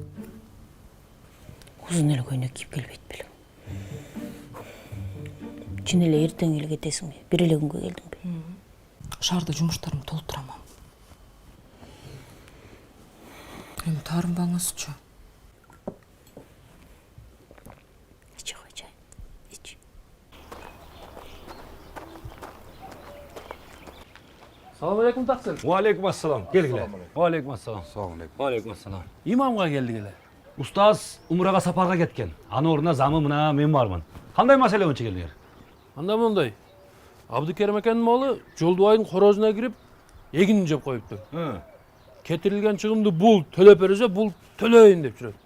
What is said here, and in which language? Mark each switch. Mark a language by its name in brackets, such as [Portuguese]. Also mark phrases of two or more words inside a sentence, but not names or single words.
[Kyrgyz] Узун эле көйнөк кийип келбейт белем. Чын эле эртең эле кетесиңби? Бир эле күнгө келдиңби? Шаарда жумуштарымды толтурамам. Эми таарынбаңызчы. Ичи койчай. Ичи. [Arabic] سلام عليكم [Kyrgyz] Таксир. [Arabic] وعليكم السلام. Келгиле. وعليكم السلام. وعليكم السلام. [Kyrgyz] Имамга келди келе. Устаз умрага сапарга кеткен. Анын ордуна замы мына мен бармын. Кандай маселе боюнча келдиңер? Анда мондай. Абдыкерим экенин малы Жолдубайдын хорозуна кирип, эгин жеп коюпту. Кетирилген чыгымды бул төлөп берсе, бул төлөйүн деп жүрөт.